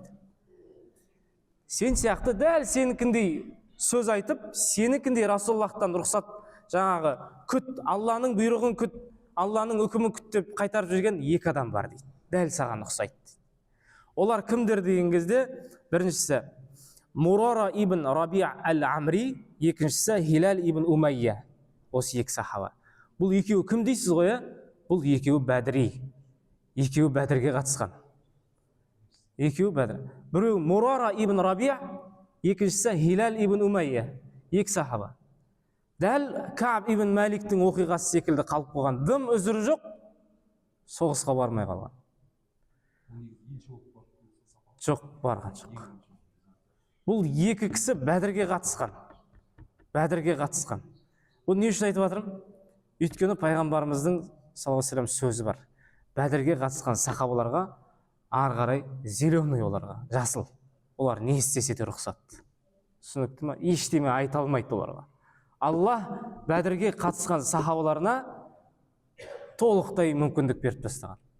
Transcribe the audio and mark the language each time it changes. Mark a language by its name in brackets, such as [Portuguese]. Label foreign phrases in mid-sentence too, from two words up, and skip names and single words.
[Kazakh] Сен сияқты дәл сенікіндей сөз айтып, сенікіндей Расулаллахтан рұқсат, жаңағы күт, Алланың бұйрығын күт, Алланың үкімін күт деп қайтарып жүрген екі адам бар дейді. Дәл саған ұқсайды. Олар кімдер деген кезде, біріншісі Мурара ибн Раби' әл-Амри, екіншісі Хилал ибн Умайя. Осы екі сахаба. Бұл екеуі кім дейсіз ғой? Бұл екеуі бәдри. Екеуі бәдірге қатысқан. Екеуі бәдір. Біреу Мурара ибн Раби', екіншісі Хилал ибн Умайя. Екі сахаба. Дәл Кааб ибн Маликтің оқиғасы секілді қалып қойған. Дым үзірі жоқ, соғысқа бармай қалған. Жоқ, барған жоқ. Бұл екі кісі бәдірге қатысқан. Бәдірге қатысқан. Бұл не үшін айтып жатырмын? Өйткені пайғамбарымыздың [Arabic] صلى الله عليه وسلم [Kazakh] сөзі бар. Бәдірге қатысқан сахабаларға ары қарай зеленый, оларға жасыл. Олар не істесе де рұқсат. Түсінікті ме? Ештеме айта алмайды оларға. Аллах бәдірге қатысқан сахабаларына толықтай мүмкіндік беріп тастаған.